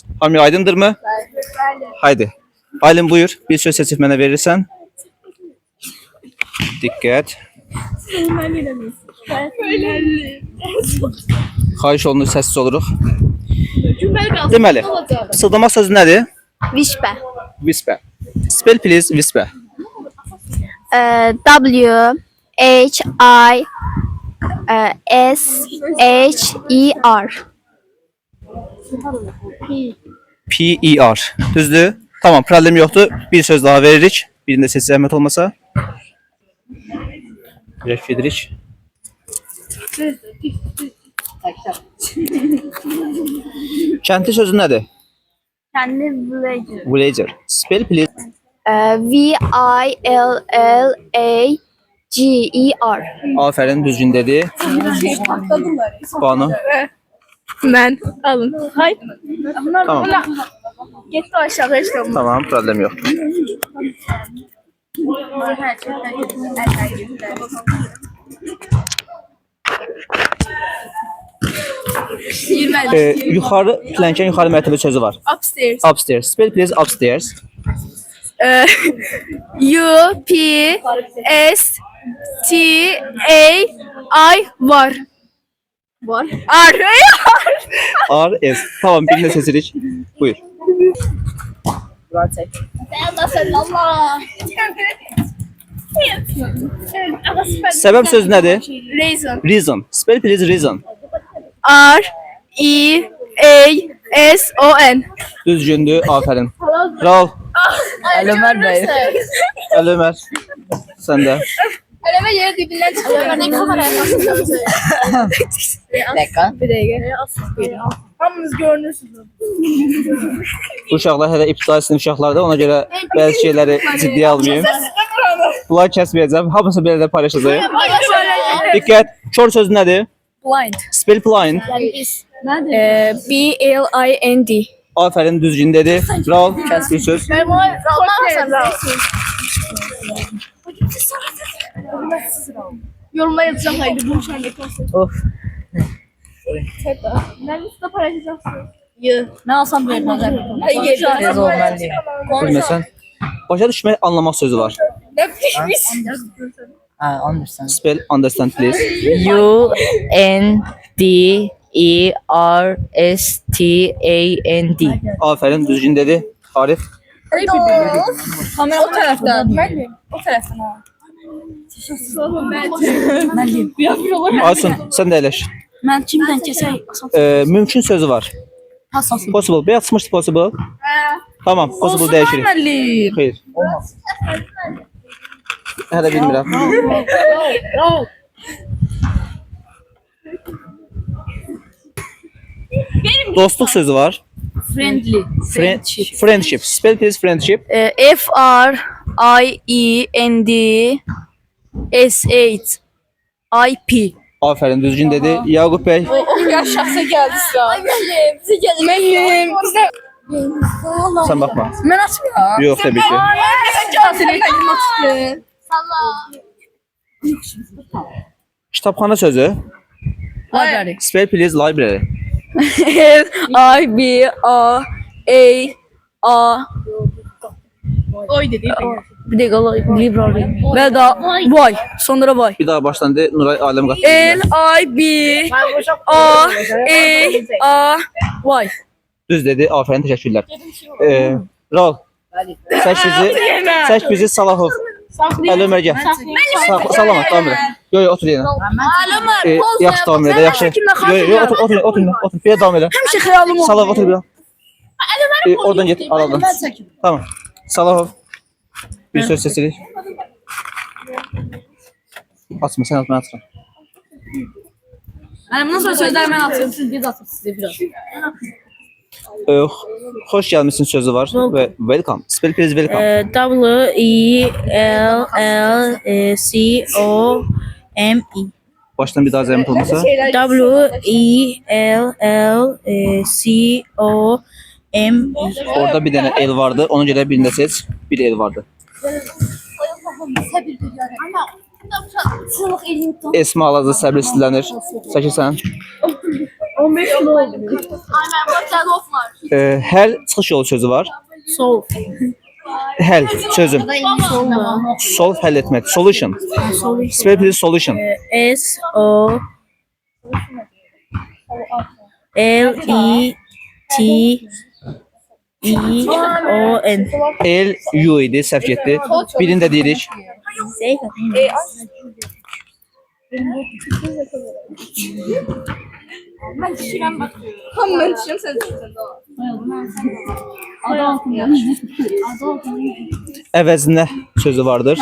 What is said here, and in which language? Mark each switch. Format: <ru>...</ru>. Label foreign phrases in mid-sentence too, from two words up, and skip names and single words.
<az>Hamıya aydındırmı? Haydi. Aylin buyur, bir söz seçib mənə verirsən. Diqqət. Xahiş olunur, səssiz oluruq. Deməli, fısıldamaq sözü nədir?</az> <en>Whisper. Whisper. Spell please, whisper. W-H-I-S-H-E-R. P-E-R.</en> <az>Düzdür? Tamam, problem yoxdur. Bir söz daha veririk. Birində seçsə zəhmət olmasa. Dirək gedirik. Kəndli sözü nədir? Kəndi villager.</az> <en>Villager. Spell please. V-I-L-L-A-G-E-R.</en> <az>Afərin, düzgün dedi. Banu. Mən alın. Hay. Tamam. Getdi aşağı heç olmaz. Tamam, problem yoxdur. Yuxarı, plənkən yuxarı mərtəbə sözü var.</az> <en>Upstairs. Upstairs. Spell please, upstairs. U-P-S-T-A-I var.</en> <az>Var.</az> <en>R-S.</en> <az>Tamam, birində seçirik. Buyur. Səbəb sözü nədir?</az> <en>Reason. Reason. Spell please, reason. R-E-A-S-O-N.</en> <az>Düzgündür, afərin. Raul. Əlömər bəy. Əlömər. Sən də.</az> <tr>Eleme yeri dibinden çıkıyor. Ne kameraya</tr> <az>Bir dəqiqə. Hamınız görünürsünüz. Bu uşaqlar hələ ibtidai sinif uşaqlardır, ona görə bəzi şeyləri ciddiyə almayayım. Bunları kəsməyəcəm, hamısı belə də paylaşacağım. Diqqət, kör sözü nədir?</az> <en>Blind. Spell blind. B-L-I-N-D.</en> <az>Afərin, düzgün dedi. Raul, kəs bir söz.</az> <tr>Yorumlar yazacağım haydi bu uçağındaki Of. Ben üstüne paylaşacaksın.</tr> <az>Mən alsam verməyəcəm. Tez ol mən deyim. Bilməsən. Başa düşmək, anlamaq sözü var.</az> <tr>Ne pişmiş?</tr> <en>Understand. Spell understand please. U-N-D-E-R-S-T-A-N-D.</en> <az>Afərin, düzgün dedi. Arif.</az> <tr>Kamera o taraftan. O taraftan ha.</tr> <az>Aysun, sən də əyləş.</az> <tr>Ben kimden keseyim?</tr> <az>Mümkün sözü var. Possible. Beyaz çıxmışdı possible. Tamam, possible dəyişirik. Xeyr. Hələ bilmirəm. Dostluq sözü var.</az> <en>Friendly. Friendship. Spell please, friendship. F-R-I-E-N-D-S-H-I-P.</en> <az>Afərin, düzgün dedi. Yaqub bəy.</az> <tr>Ya şahsa geldi sıra. Ay benim. Bize geldi. Benim.</tr> <az>Sən baxma.</az> <tr>Ben açmıyorum.</tr> <az>Yox, təbii ki. Kitabxana sözü.</az> <en>Library. Spell please, library. L-I-B-R-A-A.</en> <tr>Oy dedi. Bir dakika library. Ve da vay. Sonra vay.</tr> <az>Bir daha baştan de, Nuray aləm qatdı.</az> <en>L-I-B-A-A-Y.</en> <az>Düz dedi, afərin, təşəkkürlər. Raul, sək bizi Salahov. Əli Ömər gəl. Salamat, davam edək. Yox, yox, otur yenə. Aləmər, Yaxşı davam edə, yaxşı. Yox, yox, otur, otur, otur. Bir davam edə. Həmişə xəyalım olur. Salov otur bir. Oradan get, aradan. Tamam. Salov. Bir söz seçirik. Açma, sən atma, atma. Bundan sonra sözləri mən atıyorum, siz biz atın biraz. Xoş gəlmişsin sözü var və welcome.</az> <en>Spell please welcome. W-E-L-L-C-O-M-E.</en> <az>Başdan bir daha zəhmət olmasa.</az> <en>W-E-L-L-C-O-M-E.</en> <az>Orada bir dənə el vardı. Ona görə birində seç. Bir el vardı. Esma Alazı səbir sizlənir. Çəkirsən. 15 kilo oldu. Həll çıxış yolu sözü var.</az> <en>Sol.</en> <az>Həll sözüm. Solve həll etmək.</az> <en>Solution. Spell please solution. S-O L-E-T-E-O-N.</en> <az>El U idi, səhv getdi. Birini də deyirik. Əvəzinə sözü vardır.</az>